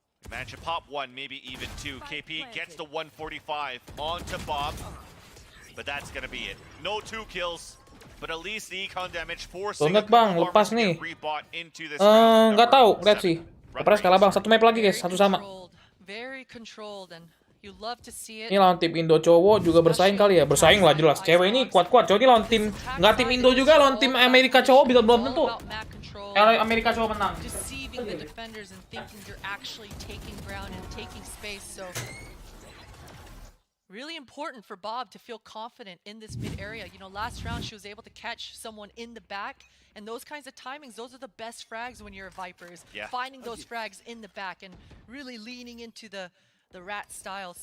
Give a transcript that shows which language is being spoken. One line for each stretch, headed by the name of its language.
English: Managed to pop one, maybe even two. KP gets the 145 onto Bob, but that's gonna be it. No 2 kills, but at least the econ damage forcing
Indonesian: Donat, Bang, lepas nih. Nggak tahu, lihat sih. PaperX kalah, Bang. Satu map lagi, guys. Satu sama.
English: Very controlled, and you love to see it.
Indonesian: Ini lawan tim Indo cowok juga bersaing kali ya. Bersaing lah jelas. Cewek ini kuat-kuat. Cowok ini lawan tim nggak tim Indo juga, lawan tim Amerika cowok bisa belum tentu. Amerika cowok menang.
English: Deceiving the defenders and thinking you're actually taking ground and taking space. So really important for Bob to feel confident in this mid area. You know, last round she was able to catch someone in the back, and those kinds of timings, those are the best frags when you're a Viper, is finding those frags in the back and really leaning into the rat style.